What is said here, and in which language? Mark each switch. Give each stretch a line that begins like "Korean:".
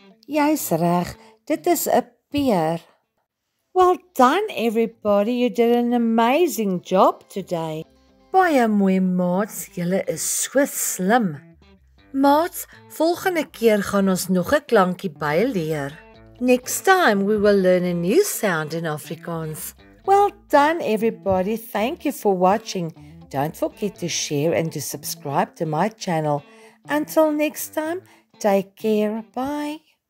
Afrikaans: Jy's reg, dit is 'n peer.
English: Well done everybody, you did an amazing job today.
Afrikaans: Baie mooi maats, julle is so slim. Maats, volgende keer gaan ons nog 'n klankie byleer.
English: Next time we will learn a new sound in Afrikaans. Well done everybody, thank you for watching. Don't forget to share and to subscribe to my channel. Until next time, take care, bye.